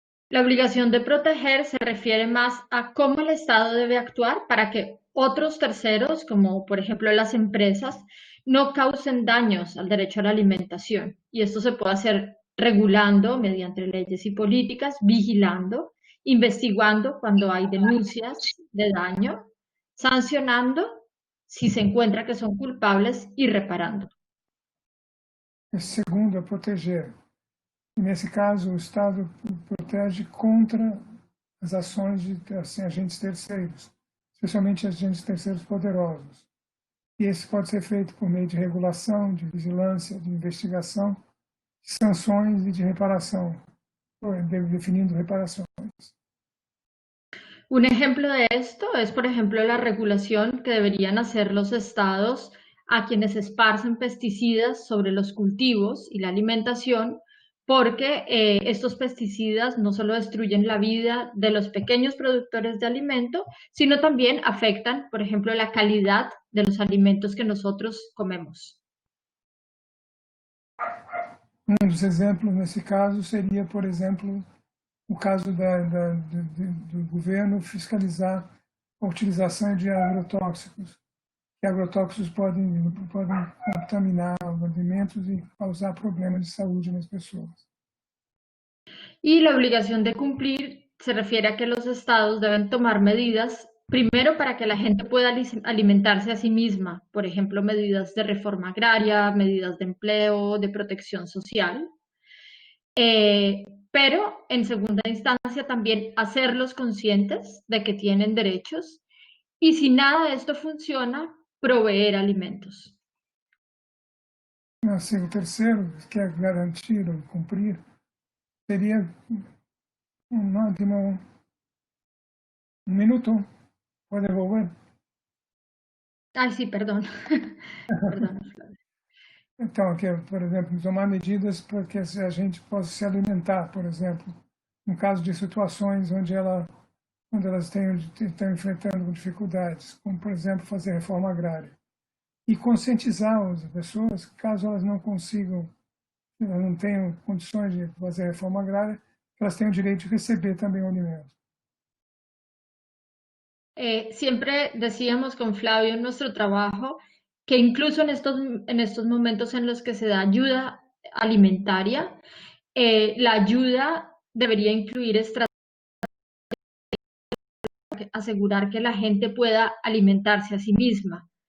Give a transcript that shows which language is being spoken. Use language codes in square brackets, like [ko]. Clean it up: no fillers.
[es] La obligación de proteger se refiere más a cómo el Estado debe actuar para que otros terceros, como por ejemplo las empresas, no causen daños al derecho a la alimentación. Y esto se puede hacer regulando mediante leyes y políticas, vigilando, investigando cuando hay denuncias de daño, sancionando si se encuentra que son culpables y reparando. [pt] O segundo é proteger. Nesse caso, o Estado protege contra as ações de agentes terceiros, especialmente agentes terceiros poderosos. E esse pode ser feito por meio de regulação, de vigilância, de investigação, de sanções e de reparação, definindo reparações. [es] Un ejemplo de esto es, por ejemplo, la regulación que deberían hacer los estados a quienes esparcen pesticidas sobre los cultivos y la alimentación, porque estos pesticidas no solo destruyen la vida de los pequeños productores de alimento, sino también afectan, por ejemplo, la calidad de los alimentos que nosotros comemos. [pt] Dos exemplos nesse caso seria, por exemplo, o caso do governo fiscalizar a utilização de agrotóxicos. Que agrotóxicos podem contaminar os alimentos e causar problemas de saúde nas pessoas. [es] Y la obligación de cumplir se refiere a que los estados deben tomar medidas, primero para que la gente pueda alimentarse a sí misma, por ejemplo, medidas de reforma agraria, medidas de empleo, de protección social, pero en segunda instancia también hacerlos conscientes de que tienen derechos y si nada de esto funciona, proveer alimentos. [pt] Assim, o terceiro, que é garantir ou cumprir, seria um minuto. Pode devolver? [es] Ay, sí, perdón. Perdón. [pt] Então, que, por exemplo, tomar medidas para que a gente possa se alimentar, por exemplo, no caso de situações onde elas estão enfrentando dificuldades, como, por exemplo, fazer reforma agrária. E conscientizar as pessoas, caso elas não consigam, elas não tenham condições de fazer reforma agrária, elas têm o direito de receber também o alimento. [es] Siempre decíamos con Flavio en nuestro trabajo que incluso en estos momentos en los que se da ayuda alimentaria, la ayuda debería incluir estrategias para asegurar que la gente pueda alimentarse a sí misma.